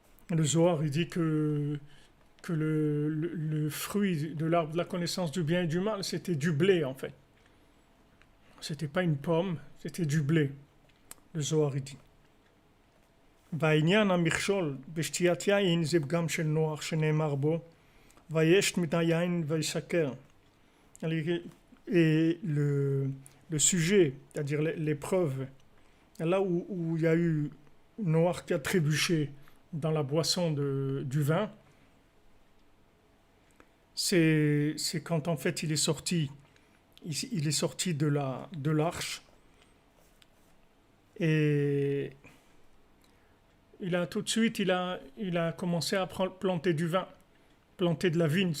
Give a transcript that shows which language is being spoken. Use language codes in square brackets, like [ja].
[fr] Le Zohar, il dit que le fruit de l'arbre de la connaissance du bien et du mal, c'était du blé en fait. C'était pas une pomme, c'était du blé. Le Zohar, il dit. [he] בעניין המכשול בשתיית יין זה פגם של נוח שנאמר בו וישת מן היין ויסקר. [fr] Et le sujet, c'est-à-dire l'épreuve, là où il y a eu Noach qui a trébuché dans la boisson du vin, c'est quand en fait il est sorti de l'arche et tout de suite il a commencé à planter du vin, planter de la vigne.